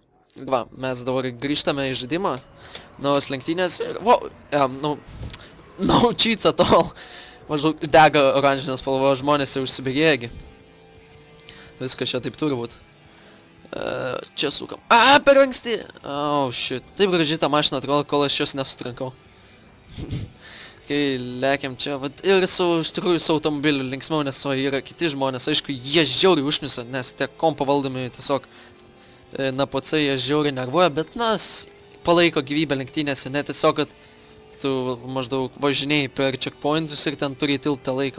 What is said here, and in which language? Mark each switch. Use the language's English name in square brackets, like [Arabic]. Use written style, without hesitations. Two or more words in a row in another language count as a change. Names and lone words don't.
[Lithuanian] Va, mes dabar grįžtame į žaidimą, naujos lenktynės, [English] no cheats at all, [Lithuanian] maždaug dega oranžinės spalva, žmonės jau užsibėgėgi. Viskas čia taip turi būt. Čia sukam. Per anksti! [English] Oh, shit. [Lithuanian] Taip gražiai tą mašiną atrodo, kol aš jos nesutrankau. Kai lekiam čia, ir iš tikrųjų su automobiliu linksmiau, nes yra kiti žmonės, aišku, jie žiauriai užknisa, nes tie kompo valdomi tiesiog NPC jie žiauriai nervuoja, bet palaiko gyvybę lenktynėse, ne tiesiog, kad tu maždaug važinėjai per checkpointus ir ten turi įtilptą laiką.